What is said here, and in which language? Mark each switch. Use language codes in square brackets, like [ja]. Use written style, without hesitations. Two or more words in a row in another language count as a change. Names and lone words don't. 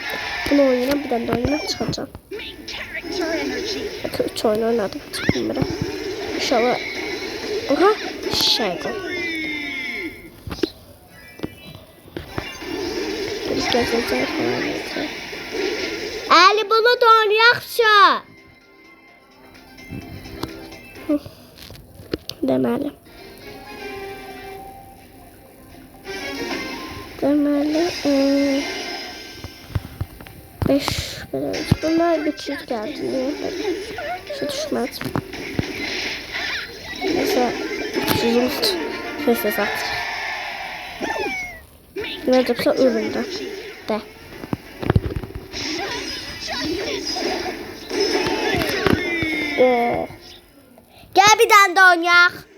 [tr] Bunu oynayacağım, bir tane de oynayıp çıkacağım. Bakın 3 oyun oynadım, çıkmıyorum. İnşallah. Oha, şey bu. Biz gezeceğiz falan. Ali bunu da oynayakça. [az] Deməli. Deməli 5 belə. Bunlar güçlü gəldi. Niyə? [tr] Şu düşməz. Neyse 300 ses atır. Ne yapsa ölümde. De. Gel bir tane de oynayak.